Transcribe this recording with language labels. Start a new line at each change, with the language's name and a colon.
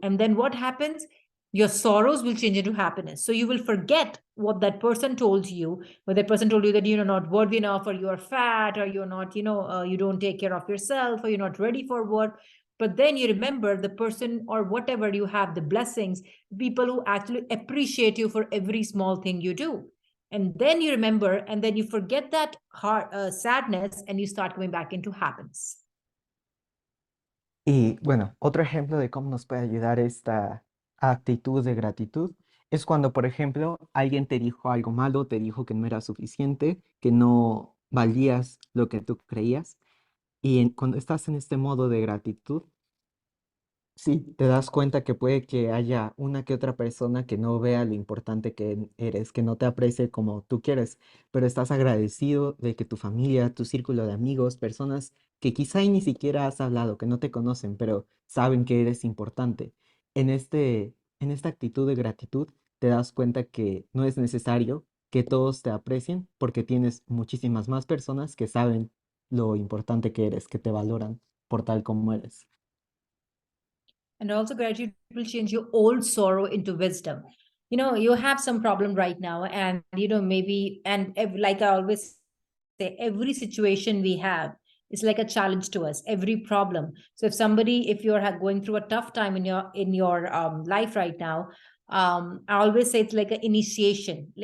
English: And then what happens, your sorrows will change into happiness. So you will forget what that person told you, where that person told you that you're not worthy enough, or you're fat, or you're not, you don't take care of yourself, or you're not ready for work. But then you remember the person or whatever you have, the blessings, people who actually appreciate you for every small thing you do. And then you remember, and then you forget that sadness, and you start going back into happiness.
Spanish: Y bueno, otro ejemplo de cómo nos puede ayudar esta actitud de gratitud es cuando, por ejemplo, alguien te dijo algo malo, te dijo que no era suficiente, que no valías lo que tú creías. Y cuando estás en este modo de gratitud, sí, te das cuenta que puede que haya una que otra persona que no vea lo importante que eres, que no te aprecie como tú quieres, pero estás agradecido de que tu familia, tu círculo de amigos, personas que quizá y ni siquiera has hablado, que no te conocen, pero saben que eres importante. En esta actitud de gratitud, te das cuenta que no es necesario que todos te aprecien porque tienes muchísimas más personas que saben lo importante que eres, que te valoran por tal como eres.
English: And also gratitude will change your old sorrow into wisdom. You have some problem right now, and maybe, and like I always say, every situation we have is like a challenge to us, every problem. So if you're going through a tough time in your life right now, I always say it's like an initiation.